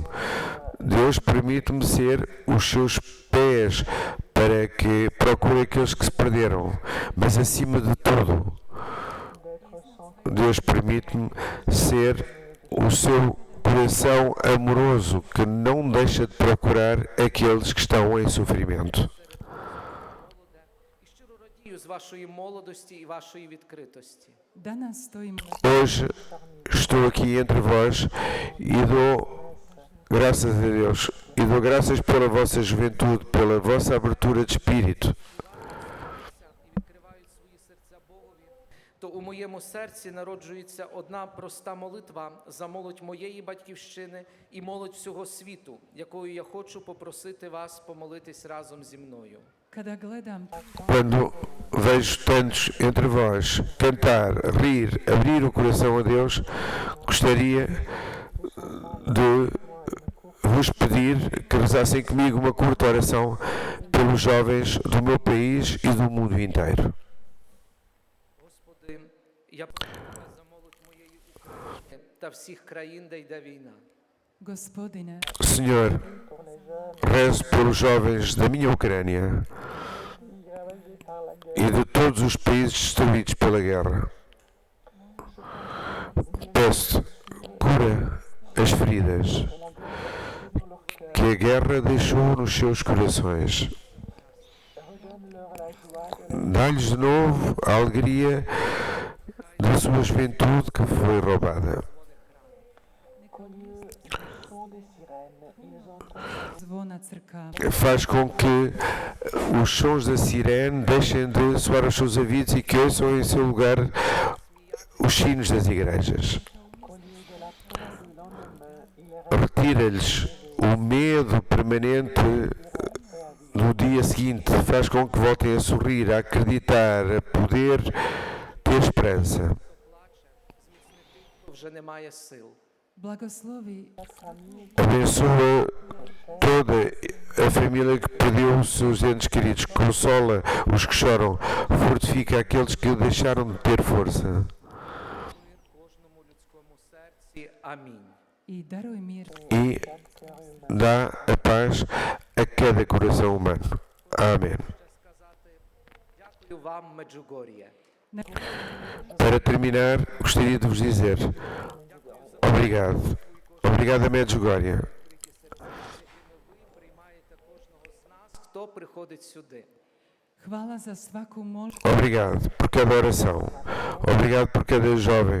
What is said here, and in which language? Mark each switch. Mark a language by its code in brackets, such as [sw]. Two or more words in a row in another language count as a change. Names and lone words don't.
[pt] Deus permite-me ser os seus pés, para que procure aqueles que se perderam. Mas acima de tudo, Deus permite-me ser o seu coração amoroso, que não deixa de procurar aqueles que estão em sofrimento. [uk] І щиро радію з вашої молодості і вашої відкритості. [hr] danas stojim [pt] Hoje estou aqui entre vós e dou graças a Deus e dou graças pela vossa juventude, pela vossa abertura de espírito. [uk] І відкривають свої серця Богові. То у моєму серці народжується одна проста молитва за молодь моєї батьківщини і молодь всього світу, якою я хочу попросити вас помолитись разом зі мною. [hr] kada gledam [pt] Quando vejo tantos entre vós cantar, rir, abrir o coração a Deus, gostaria de vos pedir que rezassem comigo uma curta oração pelos jovens do meu país e do mundo inteiro. [uk] Господи, я прошу тебе за молодь моєї України та всіх країн, де йде війна. [hr] Gospodine, [pt] Senhor, rezo pelos jovens da minha Ucrânia e de todos os países destruídos pela guerra. Peço, cura as feridas que a guerra deixou nos seus corações. Dá-lhes de novo a alegria da sua juventude que foi roubada. zvona crkava, Faz com que os sons da sirene deixem de soar aos seus ouvidos e que ouçam em seu lugar os sinos das igrejas. Retira-lhes o medo permanente do dia seguinte, faz com que voltem a sorrir, a acreditar, a poder ter esperança. [uk] Хто вже не має сил. [hr] blagoslovi [pt] Abençoa toda a família que perdeu os seus entes queridos, consola os que choram, fortifica aqueles que deixaram de ter força. [uk] Кожному людському серці. Амінь. [hr] i daruj mir [pt] E dá a paz a cada coração humano. Amém. [uk] Ще сказати дякую вам, Меджугор'є. [pt] Para terminar, gostaria de vos dizer obrigado. Obrigado, Medjugorje. [uk] Ви приймаєте кожного з нас, хто приходить сюди. [hr] hvala za svaku molbu [pt] Obrigado por cada oração. Obrigado por cada jovem.